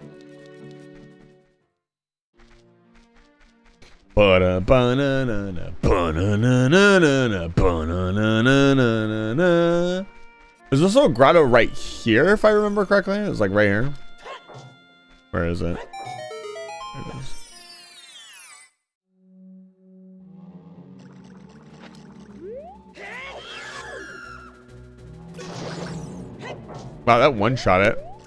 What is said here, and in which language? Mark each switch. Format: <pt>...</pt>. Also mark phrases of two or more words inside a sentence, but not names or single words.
<en>Ba da ba na na na ba Ba-na-na-na-na-na, ba-na-na-na-na-na-na. There's also a grotto right here, if I remember correctly. It's like right here. Where is it? There it is. Wow, that one-shot it.</en>